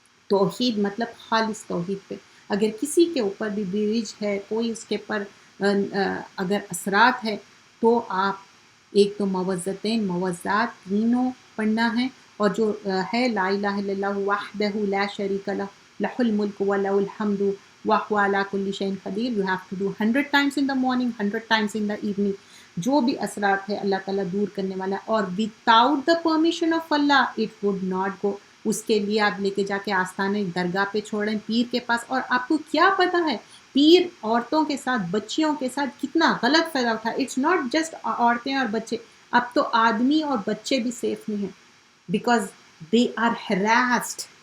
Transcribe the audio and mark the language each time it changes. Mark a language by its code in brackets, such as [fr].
[ur] توحید مطلب خالص توحید پہ. اگر کسی کے اوپر بھی بیوج ہے، کوئی اس کے پر اگر اثرات ہے، تو آپ ایک تو موزتین موزات تینوں پڑھنا ہے. اور جو ہے [ar] لا الہ الا اللہ وحدہ لا شریک لہ لہ الملک و لہ الحمد وہو علی کل شیء قدیر. [en] You have to do 100 times in the morning, 100 times in the evening. [ur] جو بھی اثرات ہے اللہ تعالیٰ دور کرنے والا ہے. [en] اور without the permission of Allah it would not go. [ur] اس کے لیے آپ لے کے جا کے آستانے درگاہ پہ چھوڑیں، پیر کے پاس. اور آپ کو کیا پتہ ہے پیر عورتوں کے ساتھ، بچیوں کے ساتھ کتنا غلط فائدہ اٹھا. [en] it's not just [ur] عورتیں اور بچے، اب تو آدمی اور بچے بھی سیف نہیں ہیں، [en] Because they are harassed.